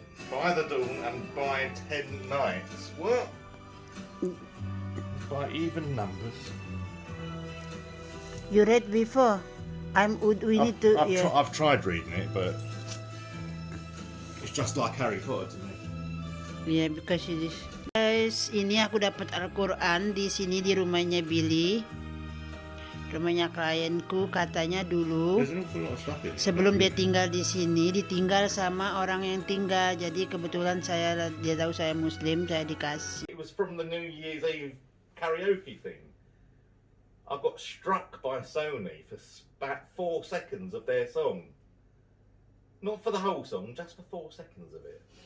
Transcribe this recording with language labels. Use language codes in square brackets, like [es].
[en] By the dawn and by 10 nights. What? By even numbers. You read before? We need to. I've tried reading it, but it's just like Harry Potter to me. Yeah, because it is. [id] Guys, ini aku dapat Al-Quran di sini di rumahnya Billy. Rumahnya klienku, katanya dulu [en] There's an awful lot of stuff in it. [id] sebelum dia tinggal di sini ditinggal sama orang yang tinggal. Jadi kebetulan dia tahu saya Muslim, saya dikasih. [en] It was from the New Year's Eve karaoke thing. I got struck by Sony for about 4 seconds of their song. Not for the whole song, just for 4 seconds of it.